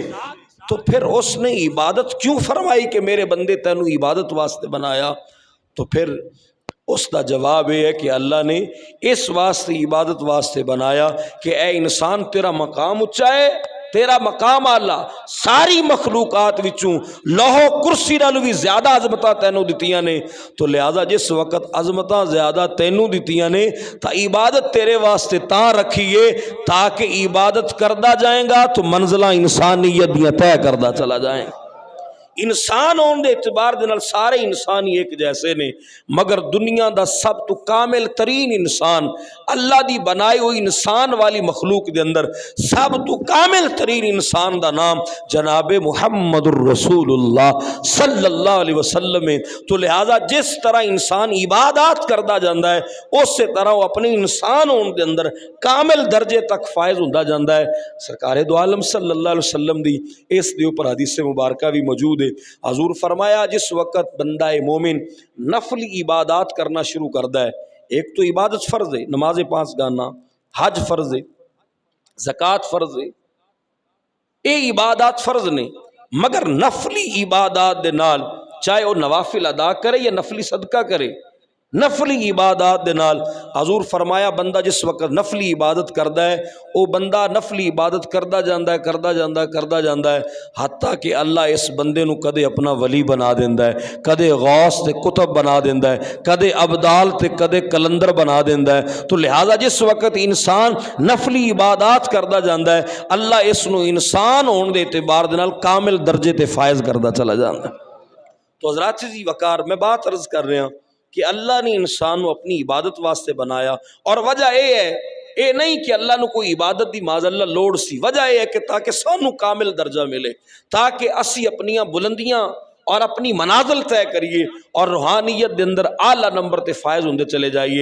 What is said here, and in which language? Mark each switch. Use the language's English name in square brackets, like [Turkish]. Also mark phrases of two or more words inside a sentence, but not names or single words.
[Urdu] تو پھر اس نے عبادت کیوں فرمائی کہ میرے بندے تینوں عبادت واسطے بنایا؟ [Punjabi] تو پھر اس دا جواب یہ ہے کہ اللہ نے اس واسطے عبادت واسطے بنایا کہ اے انسان تیرا مقام اچا ہے، تیرا مقام اعلیٰ. ساری مخلوقات وچوں لوہ کرسی نالوں بھی زیادہ عظمتاں تینوں دتیاں نے. تو لہذا جس وقت عظمتاں زیادہ تینوں دتیاں نے تا عبادت تیرے واسطے تاں رکھیے تاکہ عبادت کردہ جائیں گا تو منزلہ انسانیت دیاں طے کردہ چلا جائیں. انسان ہونے دے اعتبار دے نال سارے انسان ہی ایک جیسے نے، مگر دنیا دا سب تو کامل ترین انسان، اللہ دی بنائی ہوئی انسان والی مخلوق دے اندر سب تو کامل ترین انسان دا نام جناب محمد الرسول اللہ [Arabic] صلی اللہ علیہ وسلم [Punjabi] ہے۔ تو لہذا جس طرح انسان عبادات کردا جاندا ہے اسی طرح وہ اپنے انسان ہونے دے اندر کامل درجے تک فائز ہوندا جاندا ہے۔ سرکار دو عالم [Arabic] صلی اللہ علیہ وسلم [Punjabi] دی اس دے اوپر حدیث مبارکہ بھی موجود ہے۔ حضور فرمایا جس وقت بندہ مومن نفلی عبادات کرنا شروع کردا ہے، ایک تو عبادت فرض ہے، نماز 5 گانا، حج فرض ہے، زکوٰۃ فرض ہے، یہ عبادات فرض نے، مگر نفلی عبادات دے نال چاہے وہ نوافل ادا کرے یا نفلی صدقہ کرے، نفلی عبادات دے نال حضور فرمایا بندہ جس وقت نفلی عبادت کردا ہے وہ بندہ نفلی عبادت کردا جاندا ہے حتیٰ کہ اللہ اس بندے نو کدے اپنا ولی بنا دیندا ہے، کدے غوث تے کتب بنا دیندا ہے، کدے ابدال تے کدے کلندر بنا دیندا ہے۔ تو لہذا جس وقت انسان نفلی عبادات کردا جاندا ہے اللہ اس نو انسان ہون دے اعتبار دے نال کامل درجے تے فائز کردا چلا جاندا ہے۔ تو حضرات جی وقار میں بات عرض کر رہا ہوں کہ اللہ نے انسان کو اپنی عبادت واسطے بنایا، اور وجہ یہ ہے اے نہیں کہ اللہ نے کوئی عبادت دی [Arabic] معاذ اللہ [Punjabi] لوڑ سی، وجہ یہ ہے کہ تاکہ سانو کامل درجہ ملے، تاکہ اسی اپنیاں بلندیاں اور اپنی منازل طے کریے اور روحانیت دے اندر اعلیٰ نمبر تے فائز ہوندے چلے جائیے۔